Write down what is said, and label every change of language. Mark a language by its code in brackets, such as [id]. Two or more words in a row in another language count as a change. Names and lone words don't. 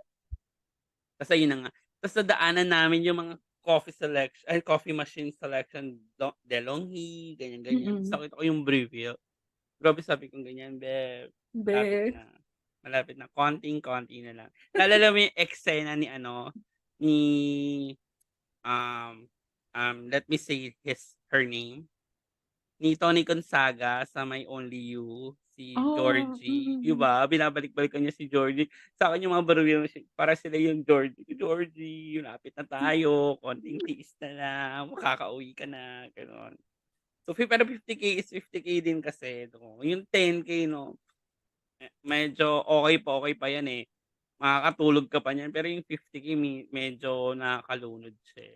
[tl] Tas ayun na nga, tas nadaanan namin yung mga [en] coffee machine selection [tl] DeLonghi, ganyan-ganyan. Tas Mm. nakita ko yung Breville. Grabe sabi kong ganyan, "Beb, malapit Be. na, malapit na, konting-konti na lang." Naalala mo yung eksena ni ano, ni Um, [en] let me say her name, [tl] ni Tony Gonzaga sa My Only You, si Oh, Georgie, 'di mm. ba? Binabalik-balikan niya si Georgie. Sa'kin yung mga baril para sila yung Georgie, "Georgie, lapit na tayo, konting tiis na lang, makakauwi ka na." Gano'n. So, pero 50K is 50K din kasi 'no. Yung 10K 'no, medyo okey pa yan, eh, makakatulog ka pa niyan, pero yung 50K medyo nakakalunod siya, eh.